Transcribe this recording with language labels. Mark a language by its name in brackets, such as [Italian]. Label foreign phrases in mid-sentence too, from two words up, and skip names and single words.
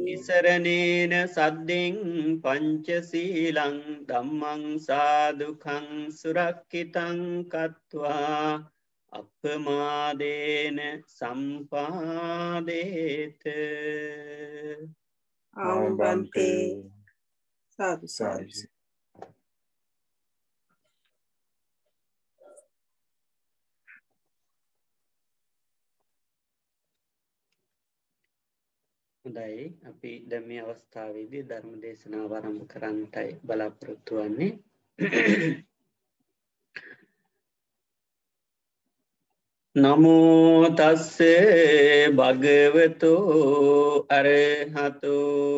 [Pali] ඉසරණේන සද්දෙන් පංචශීලං ධම්මං සාදුකං සුරක්ඛිතං කତ୍වා අප්පමාදේන සම්පාදේත [Sinhala] ආවන්තේ සාදු සාදු හොඳයි අපි දැන් මේ අවස්ථාවේදී ධර්ම දේශනාව ආරම්භ කරන්නටයි බලාපොරොත්තු වෙන්නේ [Pali] නමෝ තස්සේ භගවතු අරහතු